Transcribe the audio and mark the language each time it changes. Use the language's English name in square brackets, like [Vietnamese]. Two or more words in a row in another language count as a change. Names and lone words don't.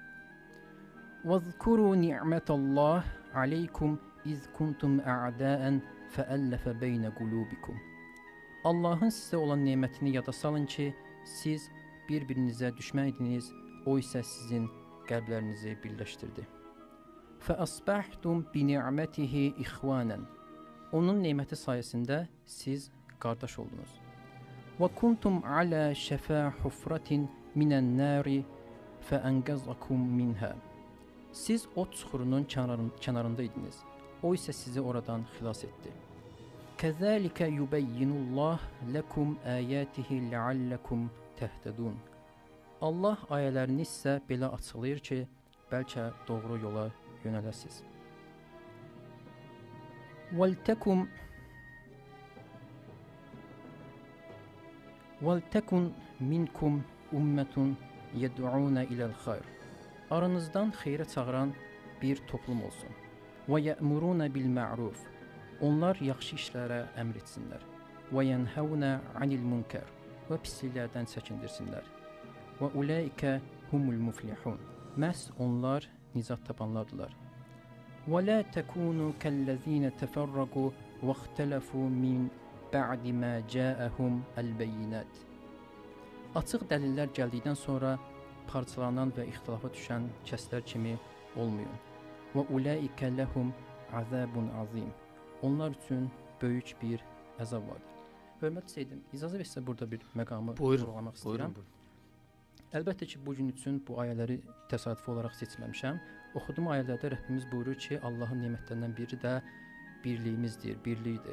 [Arabic] "واذكروا نعمة الله عليكم إذ كنتم أعداء فألف بين قلوبكم." [Azerbaijani] Allahın sizə olan nemətini yada salın ki, siz bir-birinizə düşmən idiniz, o isə sizin qəlblərinizi birləşdirdi. [Arabic] فَأَصْبَحْتُمْ بِنِعْمَتِهِ إِخْوَانًا [Azerbaijani] Onun neməti sayəsində siz qardaş oldunuz. [Arabic] وَكُنْتُمْ عَلَى شَفَا حُفْرَةٍ مِنَ النَّارِ فَأَنْقَذَكُمْ مِنْهَا [Azerbaijani] Siz o çuxurunun kənarında idiniz. O isə sizi oradan xilas etdi. [Arabic] كَذَٰلِكَ يُبَيِّنُ اللّٰهُ لَكُمْ آيَاتِهِ لَعَلَّكُمْ تَهْتَدُونَ [Azerbaijani] Allah ayələrini sizə belə açıqlayır ki, bəlkə doğru yola yönələsiniz. [Arabic] وَلْتَكُنْ مِنْكُمْ أُمَّةٌ يَدْعُونَ إِلَى الْخَيْرِ [Azerbaijani] Aranızdan xeyrə çağıran bir toplum olsun. [Arabic] وَيَأْمُرُونَ بِالْمَعْرُوفِ [Azerbaijani] Onlar yaxşı işlərə əmr etsinlər. [Arabic] وَيَنْهَوْنَ عَنِ الْمُنْكَرِ [Azerbaijani] Və pisliklərdən çəkindirsinlər. [Arabic] وَأُولَٰئِكَ هُمُ الْمُفْلِحُونَ [Azerbaijani] Məhz onlar nicat tapanlardılar. [Arabic] وَلَا تَكُونُوا كَالَّذِينَ تَفَرَّقُوا وَاخْتَلَفُوا مِنْ بَعْدِ مَا جَاءَهُمْ الْبَيِّنَاتِ [Azerbaijani] Açıq dəlillər gəldikdən sonra parçalanan və ixtilafa düşən kəslər kimi olmayın. [Arabic] وَأُولَٰئِكَ لَهُمْ عَذَابٌ عَظِيمٌ [Azerbaijani] Onlar üçün böyük bir əzab vardır. Hörmətli Seydim, icazə versə burada bir məqamı vurğulamaq istəyirəm. Əlbəttə ki, bu gün üçün bu ayələri təsadüfi olaraq seçməmişəm. Oxuduğum ayələrdə Rəbbimiz buyurur ki, Allahın nemətlərindən biri də birliyimizdir, birlikdir.